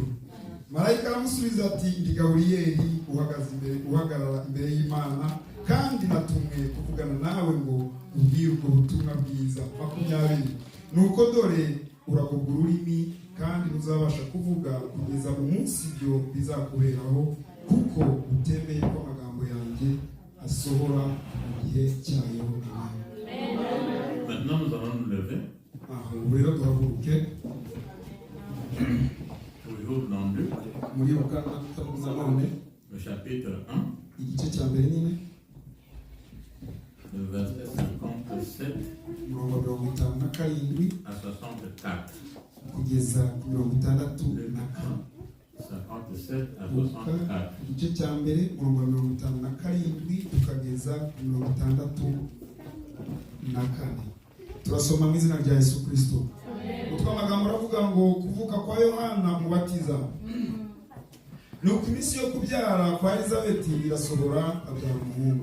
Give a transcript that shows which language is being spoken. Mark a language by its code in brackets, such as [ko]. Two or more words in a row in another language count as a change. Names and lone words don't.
[rw] Marayika aramusubiza ati ndi Gaburiyeli uhagarara imbere y'Imana, kandi natumwe kuvugana nawe ngo ubwire ubwo butumwa bwiza. 20. Nuko dore uragobwa ururimi kandi ntuzabasha kuvuga kugeza mu munsi ibyo bizakuberaho, kuko utemeye ko amagambo yanjye asohora mu gihe cyayo. [fr] Maintenant nous allons nous lever. [rw] Rero duhaguruke. [fr] Toujours dans Luc, le chapitre 1, [rw] igice cya mbere nyine, [fr] le verset 57 à 64. [rw] Kugeza 67 [fr] à 64. [rw] Igice cya mbere 57 tukageza 64. Turasoma mu izina rya Yesu Kristo. Utwa magambo aravuga ngo kuvuka kwa Yohana mubatiza. Nuko iminsi yo kubyara kwa Elizabeti irasohora, abyara umuhungu.